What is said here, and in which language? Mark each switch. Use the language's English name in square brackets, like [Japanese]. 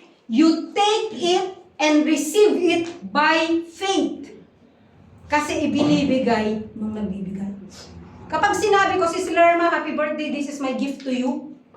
[English] You take it and receive it by faith. [Filipino] Kasi ibinibigay nung nagbibigay. Kapag sinabi ko, [English] Sis Lerma, happy birthday, this is my gift to you.